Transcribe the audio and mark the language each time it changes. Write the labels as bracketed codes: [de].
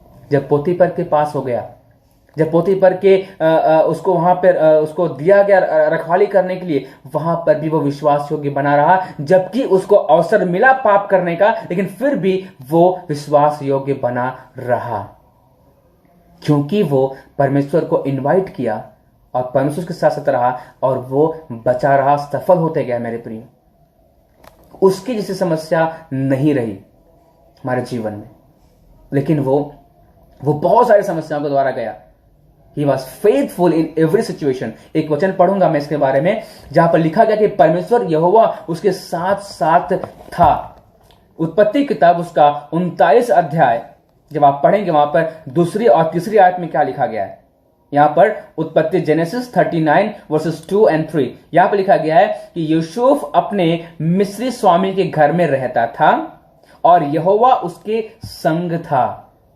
[hi] जब पोतीपर के पास हो गया, जब पोतीपर के उसको वहां पर उसको दिया गया रखवाली करने के लिए, वहां पर भी वो विश्वास योग्य बना रहा, जबकि उसको अवसर मिला पाप करने का, लेकिन फिर भी वो विश्वास योग्य बना रहा, क्योंकि वो परमेश्वर को इनवाइट किया और परमेश्वर के साथ साथ रहा और वो बचा रहा, सफल होते गया। मेरे प्रिय, उसकी जैसी समस्या नहीं रही हमारे जीवन में, लेकिन वो वो बहुत सारी समस्याओं के द्वारा गया। [en] He was faithful in every situation। [hi] एक वचन पढ़ूंगा मैं इसके बारे में, जहां पर लिखा गया कि परमेश्वर यहोवा उसके साथ साथ था। उत्पत्ति किताब उसका 39 अध्याय जब आप पढ़ेंगे, वहां पर दूसरी और तीसरी आयत में क्या लिखा गया है। यहां पर उत्पत्ति जेनेसिस 39 वर्सेस 2 और 3, यहां पर लिखा गया है कि यूसुफ अपने मिस्री स्वामी के घर में रहता था और यहोवा उसके संग था।